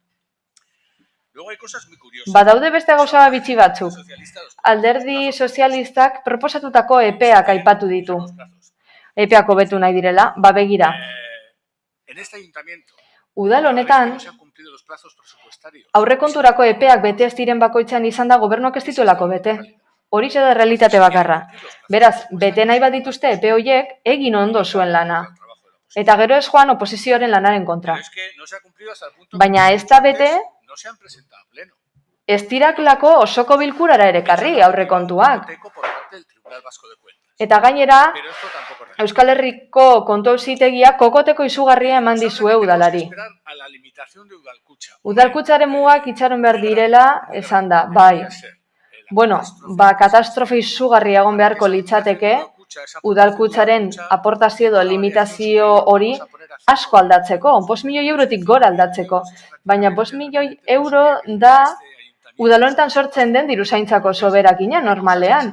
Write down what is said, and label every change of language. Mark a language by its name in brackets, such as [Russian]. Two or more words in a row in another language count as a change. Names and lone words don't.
[Basque] Badaude beste gauza bitxi batzuk. Alderdi sozialistak proposatutako epeak aipatu ditu. Epeak hobetu nahi direla, begira. [Spanish] en este ayuntamiento, [Basque] Udal honetan, [Spanish] no se han cumplido los plazos presupuestarios. [Basque] aurrekonturako epeak bete ez diren bakoitzean izan da gobernuak ez dituelako bete. Horixe da realitate bakarra. Beraz, bete nahi badituzte epe horiek, egin ondo zuen lana. Eta gero ez joan oposizioaren lanaren kontra. [Spanish] Pero es que no se ha cumplido hasta el punto [Basque] Baina [Spanish] que [Basque] ez da bete, [Spanish] no se han presentado a pleno. [Basque] ez diraklako osoko bilkurara ere karri aurrekontuak. [Spanish] Por parte del Tribunal Vasco de Cuentas. [Basque] Eta gainera, [Spanish] Pero esto tampoco es real. [Basque] Euskal Herriko kontu auzitegiak kokoteko izugarria eman dizue udalari. [Spanish] Esperar a la limitación de Udalkutxa. [Basque] Udalkutsaren mugak itxaron behar direla, esan da, bai. Bueno, katastrofe izugarria egon beharko litzateke, udalkutsaren aportazio edo limitazio hori asko aldatzeko, 5 milioi eurotik gora aldatzeko. Baina 5 milioi euro da udalonetan sortzen den diruzaintzako soberakina normalean.